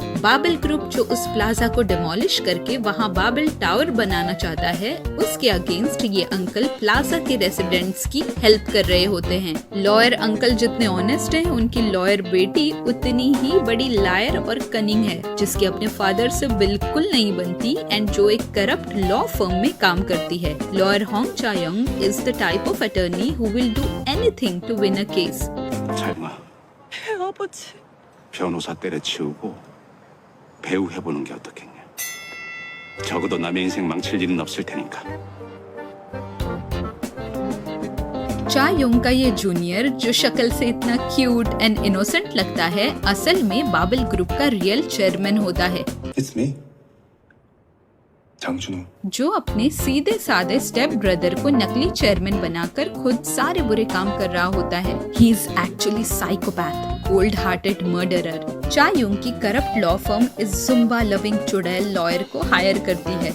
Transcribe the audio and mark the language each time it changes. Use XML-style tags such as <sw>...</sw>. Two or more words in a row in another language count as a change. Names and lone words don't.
<hi>बाबेल ग्रुप जो उस प्लाजा को डिमोलिश करके वहाँ बाबेल टावर बनाना चाहता है, उसके अगेंस्ट ये अंकल प्लाजा के रेसिडेंट्स की हेल्प कर रहे होते हैं.</hi> <en>lawyer uncle</en> <hi>जितने ऑनेस्ट हैं, उनकी लॉयर बेटी उतनी ही बड़ी लायर और कनिंग है जिसकी अपने फादर से बिल्कुल नहीं बनती एंड जो एक</hi> <en>corrupt law firm</en> <hi>में काम करती है.</hi> <en>Lawyer Hong Cha-young is the type of attorney who will do anything to win a case.</en> <ko>자영아, 아버지. 변호사 때려치우고 배우 해보는 게 어떻겠냐. 적어도 남의 인생 망칠 일은 없을 테니까.</ko> <hi>चायोंग का ये जूनियर जो शक्ल से इतना</hi> <en>cute and innocent</en> <hi>लगता है, असल में बाबेल ग्रुप का</hi> <en>real chairman</en> <hi>होता है.</hi> <en>It's me.</en> <ko>장준호.</ko> <hi>जो अपने सीधे साधे</hi> <en>step brother</en> <hi>को नकली चेयरमैन बनाकर खुद सारे बुरे काम कर रहा होता है.</hi> <en>He is actually psychopath, cold hearted murderer.</en> <hi>चायोंग की</hi> <en>corrupt law firm</en> <hi>इस</hi> <en>Zumba loving</en> <hi>चुड़ैल लॉयर को हायर करती है.</hi>